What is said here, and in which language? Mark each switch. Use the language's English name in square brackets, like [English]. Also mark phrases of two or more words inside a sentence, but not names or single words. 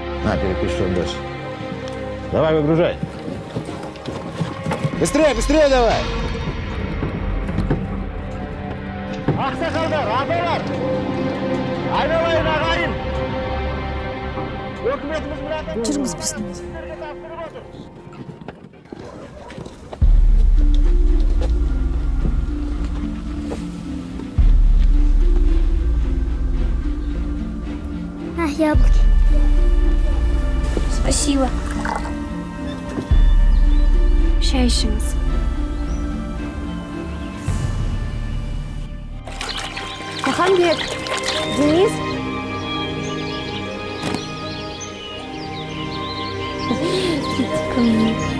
[Russian] На, перепишем дальше. Давай, выгружай. Быстрее, быстрее давай! [Kazakh] Ақсақалдар, аталар! Айналайын ағайын! Өкіметіміз мұратты... Жүріңіз біздің. Сіздерге тапсырып отыр. [Russian] На, яблоки. Спасибо. [Kazakh] Шай ішіңіз. Махамбет, Денис. [Russian] Иди ко мне.